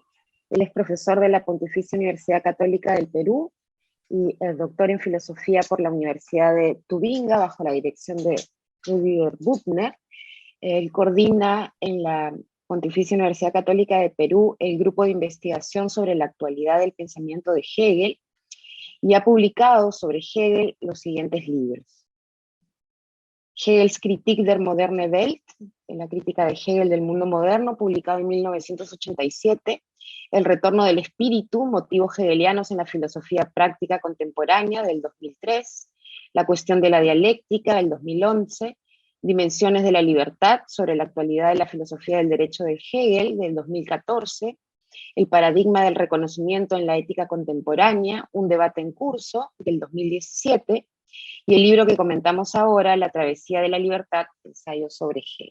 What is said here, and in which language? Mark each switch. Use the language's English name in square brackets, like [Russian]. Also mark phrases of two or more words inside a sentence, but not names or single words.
[Spanish] Él es profesor de la Pontificia Universidad Católica del Perú y doctor en filosofía por la Universidad de Tubinga, bajo la dirección de Rüdiger Büttner. Él coordina en la Pontificia Universidad Católica de Perú el grupo de investigación sobre la actualidad del pensamiento de Hegel y ha publicado sobre Hegel los siguientes libros: Hegel's Kritik der moderne Welt, en la crítica de Hegel del mundo moderno, publicado en 1987, El retorno del espíritu, motivos hegelianos en la filosofía práctica contemporánea, del 2003, La cuestión de la dialéctica, del 2011, Dimensiones de la libertad, sobre la actualidad de la filosofía del derecho de Hegel, del 2014, El paradigma del reconocimiento en la ética contemporánea, un debate en curso, del 2017, y el libro que comentamos ahora, La travesía de la libertad, ensayo sobre Hegel.